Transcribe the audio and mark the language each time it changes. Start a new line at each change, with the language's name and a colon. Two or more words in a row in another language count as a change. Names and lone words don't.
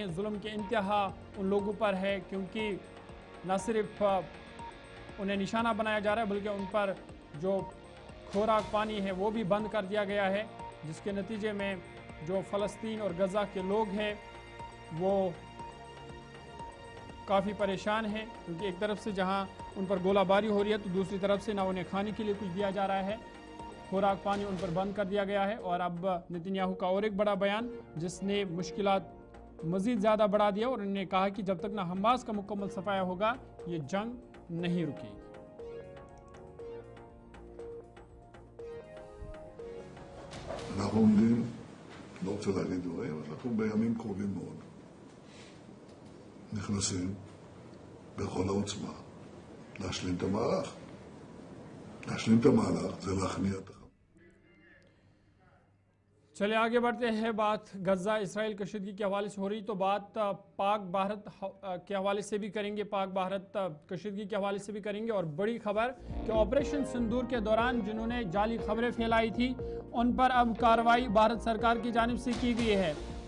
Urdu: ظلم کے انتہا ان لوگوں پر ہے، کیونکہ نہ صرف انہیں نشانہ بنایا جا رہا ہے بلکہ ان پر جو خوراک پانی ہے وہ بھی بند کر دیا گیا ہے، جس کے نتیجے میں جو فلسطین اور غزہ کے لوگ ہیں وہ کافی پریشان ہیں، کیونکہ ایک طرف سے جہاں ان پر گولہ باری ہو رہی ہے تو دوسری طرف سے نہ انہیں کھانے کے لیے کچھ دیا جا رہا ہے، خوراک پانی ان پر بند کر دیا گیا ہے. اور اب نیتن یاہو کا اور ایک بڑا بیان جس نے مشکلات مزید زیادہ بڑھا دیا اور انہوں نے کہا کہ جب تک نہ حماس کا مکمل صفایا ہوگا یہ جنگ نہیں رکے گی.
Hebrew: אנחנו עומדים, לא רוצה להגיד דברים, אבל אנחנו בימים קרובים מאוד נכנסים בכל העוצמה להשלים את המהלך. להשלים את המהלך זה להכניע את החמאס.
Urdu: چلیے آگے بڑھتے ہیں. بات غزہ اسرائیل کشیدگی کے حوالے سے ہو رہی، تو بات پاک بھارت کے حوالے سے بھی کریں گے، پاک بھارت کشیدگی کے حوالے سے بھی کریں گے. اور بڑی خبر کہ آپریشن سندور کے دوران جنہوں نے جعلی خبریں پھیلائی تھی ان پر اب کارروائی بھارت سرکار کی جانب سے کی گئی ہے.